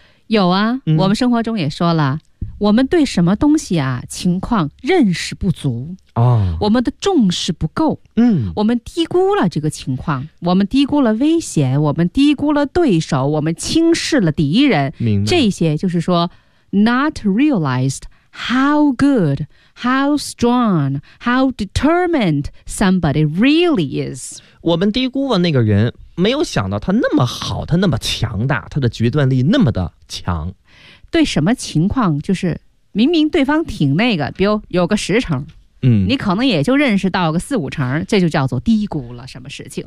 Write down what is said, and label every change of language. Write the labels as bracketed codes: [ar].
[zh] 有啊，我们生活中也说了，我们对什么东西啊情况认识不足啊，我们的重视不够，我们低估了这个情况，我们低估了危险，我们低估了对手，我们轻视了敌人，明白？这些就是说。 [en] Not realized how good, how strong, how determined somebody really is. [zh] 我们低估了那个人，没有想到他那么好，他那么强大，他的决断力那么的强。对什么情况，就是明明对方挺那个，比如有个十成，你可能也就认识到个四五成，这就叫做低估了什么事情。